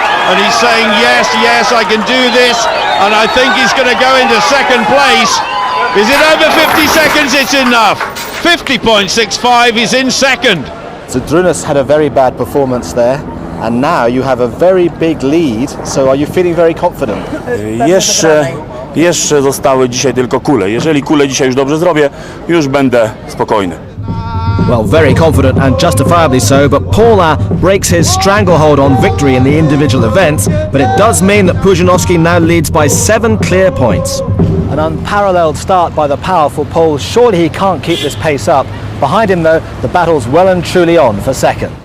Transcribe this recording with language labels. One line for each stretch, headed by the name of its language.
English: And he's saying, yes, yes, I can do this. And I think he's going to go into second place. Is it over 50 seconds? It's enough. 50.65, he's in second. Zydrunas had a very bad performance there. And now you have a very big lead. So are you feeling very confident?
Polish: Jeszcze zostały dzisiaj tylko kule. Jeżeli kule dzisiaj już dobrze zrobię, już będę spokojny.
English: Well, very confident and justifiably so, but Paulin breaks his stranglehold on victory in the individual events, but it does mean that Pudzianowski now leads by 7 clear points. An unparalleled start by the powerful Pole. Surely he can't keep this pace up. Behind him, though, the battle's well and truly on for second.